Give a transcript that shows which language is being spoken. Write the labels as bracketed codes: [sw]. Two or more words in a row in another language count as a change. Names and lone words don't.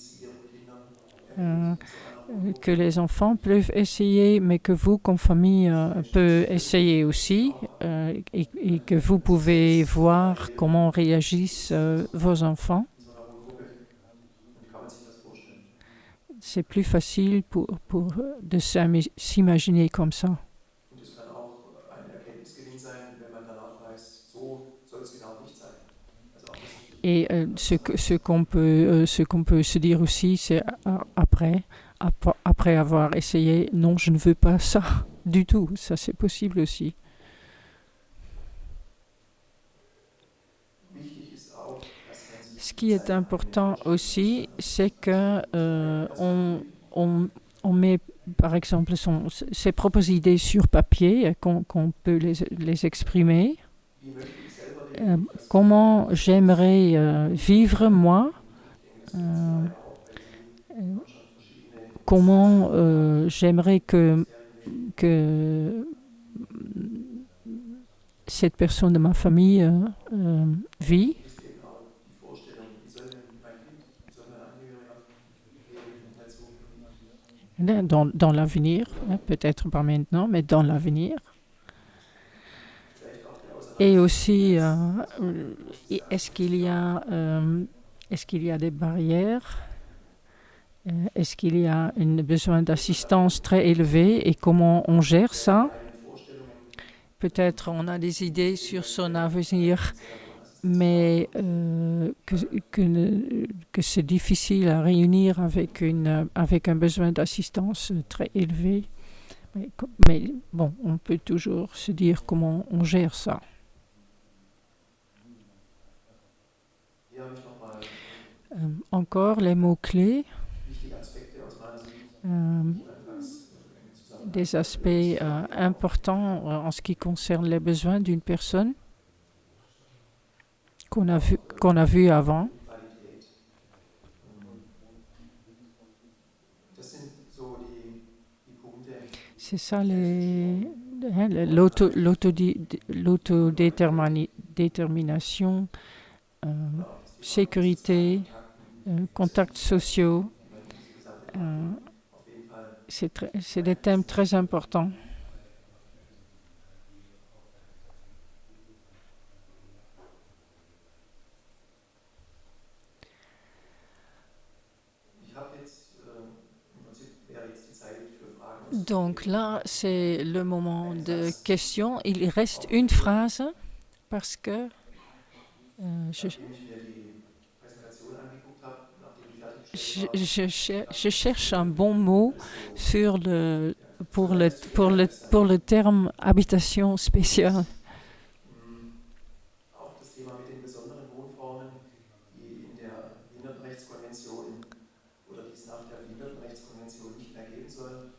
[fr] que les enfants peuvent essayer, mais que vous, comme famille, pouvez essayer aussi, et que vous pouvez voir comment réagissent vos enfants. c'est plus facile de s'imaginer comme ça. [de] Und es kann auch ein Erkenntnisgewinn sein, wenn man danach weiß, so soll es genau nicht sein. Also auch das [fr] Et ce qu'on peut se dire aussi, c'est après avoir essayé, non, je ne veux pas ça du tout. Ça, c'est possible aussi. [de] wichtig ist auch, dass man sich [fr] Ce qui est important aussi, c'est que on met, par exemple, ses propres idées sur papier, qu'on peut les exprimer. [de] wie möchte ich selber leben, [fr] Comment j'aimerais vivre moi, [de] auch weil sie schon verschiedene [fr] comment j'aimerais que cette personne de ma famille vit. [de] ist eben auch die Vorstellung, wie soll denn mein Kind, wie soll mein Angehöriger leben in der Zukunft. [fr] Dans l'avenir, peut-être pas maintenant, mais dans l'avenir. [de] Vielleicht auch der [fr] Et aussi, est-ce qu'il y a des barrières? Est-ce qu'il y a un besoin d'assistance très élevé et comment on gère ça? [de] eigenen Vorstellungen [fr] Peut-être on a des idées sur son avenir, mais que c'est difficile à réunir avec un besoin d'assistance très élevé. Mais bon, on peut toujours se dire comment on gère ça. [de] hier habe ich nochmal [fr] Encore les mots-clés, [de] wichtige Aspekte aus meiner Sicht, euh, die anfangs im Zusammenhang [fr] des aspects importants en ce qui concerne les besoins d'une personne qu'on a vu avant. [de] Qualität. Das sind so die Punkte, [fr] C'est ça l'autodétermination, sécurité, contacts sociaux. [de] auf jeden Fall [fr] C'est des thèmes très importants. [de] ich habe jetzt im Prinzip wäre jetzt die Zeit für Fragen. [fr] Donc là, c'est le moment de questions. Il reste une phrase parce que je, [de] Nachdem ich mir die Präsentation angeguckt habe, nachdem ich fertiggestellt [fr] je cherche un bon mot pour le terme habitation spéciale. [de] auch das Thema mit den besonderen Wohnformen, die in der Behindertenrechtskonvention oder die es nach der Behindertenrechtskonvention nicht mehr geben soll.